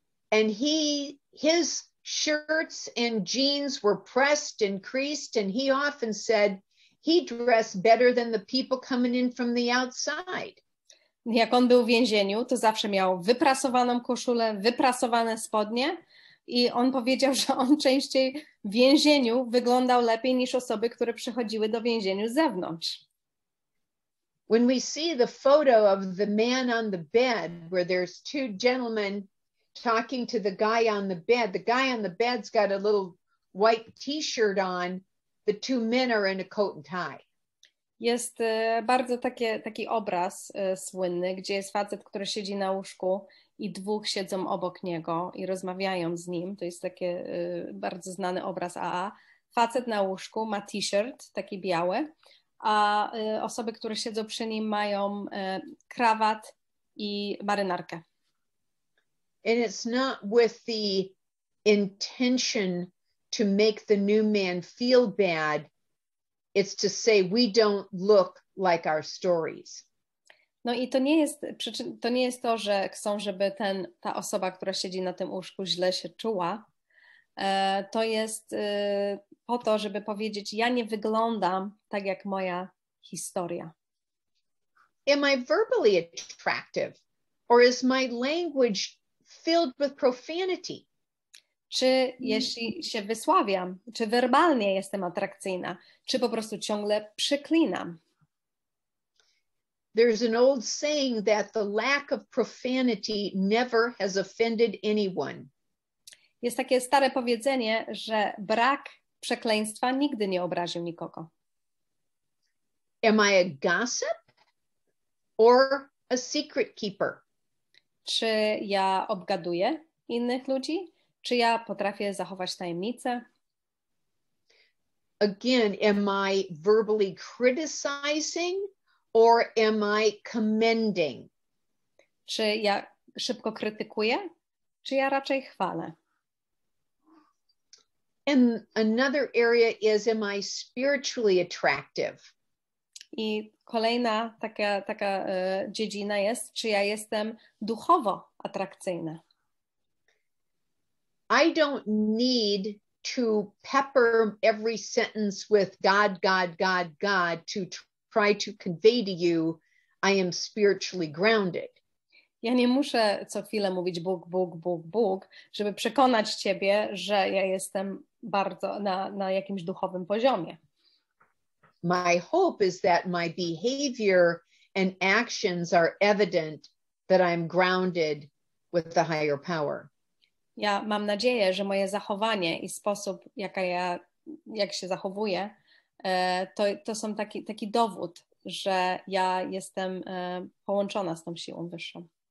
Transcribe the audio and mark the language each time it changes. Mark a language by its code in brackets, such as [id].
[en] And his shirts and jeans were pressed and creased, and he often said he dressed better than the people coming in from the outside. [pl] Jak on był w więzieniu, to zawsze miał wyprasowaną koszulę, wyprasowane spodnie i on powiedział, że on częściej w więzieniu wyglądał lepiej niż osoby, które przychodziły do więzienia z zewnątrz. [en] When we see the photo of the man on the bed where there's two gentlemen talking to the guy on the bed, the guy on the bed's got a little white t-shirt on, the two men are in a coat and tie. [pl] Jest bardzo taki obraz słynny, gdzie jest facet, który siedzi na łóżku i dwóch siedzą obok niego i rozmawiają z nim. To jest taki bardzo znany obraz AA. Facet na łóżku ma t-shirt, taki biały, a osoby, które siedzą przy nim mają krawat i marynarkę. [en] And it's not with the intention to make the new man feel bad. It's to say we don't look like our stories. [pl] No i to nie jest to, że chcą, żeby ta osoba, która siedzi na tym łóżku, źle się czuła. To jest po to, żeby powiedzieć, ja nie wyglądam tak jak moja historia. [en] Am I verbally attractive? Or is my language filled with profanity? [pl] Czy jeśli się wysławiam, czy werbalnie jestem atrakcyjna, czy po prostu ciągle przeklinam? [en] There's an old saying that the lack of profanity never has offended anyone. [pl] Jest takie stare powiedzenie, że brak przekleństwa nigdy nie obraził nikogo. [en] Am I a gossip or a secret keeper? [pl] Czy ja obgaduję innych ludzi? Czy ja potrafię zachować tajemnicę? [en] Again, am I verbally criticizing or am I commending? [pl] Czy ja szybko krytykuję? Czy ja raczej chwalę? [en] And another area is, am I spiritually attractive? [pl] I kolejna taka dziedzina jest, czy ja jestem duchowo atrakcyjna. [en] I don't need to pepper every sentence with God, God, God, God to try to convey to you I am spiritually grounded. [pl] Ja nie muszę co chwilę mówić Bóg, Bóg, Bóg, Bóg, żeby przekonać ciebie, że ja jestem bardzo na jakimś duchowym poziomie. [en] My hope is that my behavior and actions are evident that I'm grounded with the higher power. [pl] Ja mam nadzieję, że moje zachowanie i sposób, jak się zachowuję, to są taki dowód, że ja jestem połączona z tą siłą wyższą.